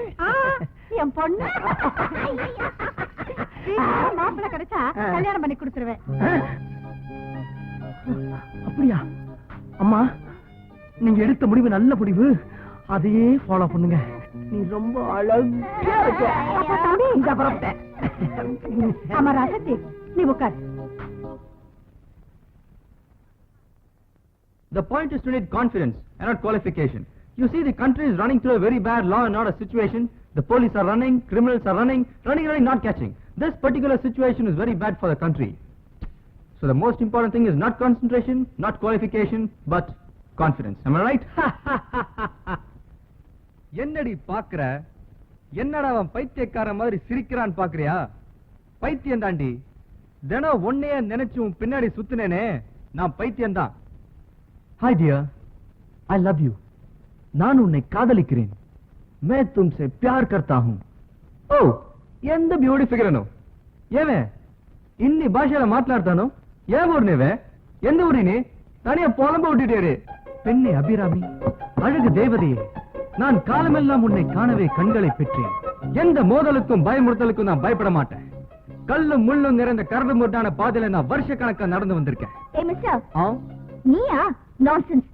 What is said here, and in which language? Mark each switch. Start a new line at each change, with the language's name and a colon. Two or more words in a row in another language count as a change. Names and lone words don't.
Tamil: என் பொண்ணு மாப்பிள்ள கிடைச்சா கல்யாணம் பண்ணி கொடுத்துருவேன். அப்படியா? அம்மா, நீங்க எடுத்த முடிவு நல்ல முடிவு, அதையே ஃபாலோ பண்ணுங்க. நீ ரொம்ப அழகா இருக்க. இந்த பரப்ப. ஆமா ராசத்தி, நீ உட்கார்.
English: The point is to need confidence and not qualification. You see, the country is running through a very bad law and order situation. The police are running, criminals are running, not catching. This particular situation is very bad for the country. So the most important thing is not concentration, not qualification, but confidence. Am I right?
Tamil: என்னடி பாக்குற? என்னடா அவன் பைத்தியக்கார மாதிரி சிரிக்கிறான் பாக்குறியா? பைத்தியம் தாண்டி. தினம் ஒன்னையே நினைச்சு உன் பின்னாடி சுத்துனேனே, நான் பைத்தியம் தான்.
English: Hi dear, I love you.
Tamil: நான் உன்னை காதலிக்கிறேன்.
Hindi: मैं तुमसे प्यार करता हूं.
Telugu: ఓ, ఎంత బ్యూటీ ఫిగర్ అను. ఏమే ఇన్ని భాషల మాట్లాడతాను? ఏ ఊరినేవే? ఎంత ఊరిని?
Tamil: தனியா புலம்ப விட்டுட்டேரு. பெண்ணே அபிராமி, அழகு தேவதையே, நான் காலமெல்லாம் உன்னை காணவே கண்களை பெற்றேன். எந்த மோதலுக்கும் பயமுறுத்தலுக்கும் நான் பயப்பட மாட்டேன். கல்லும் முள்ளும் நிறைந்த கரடு முரடான பாதையில நான் வருஷ கணக்கா நடந்து வந்திருக்கேன். ஏ மிஸ்டர், நீயா? நான்சென்ஸ்.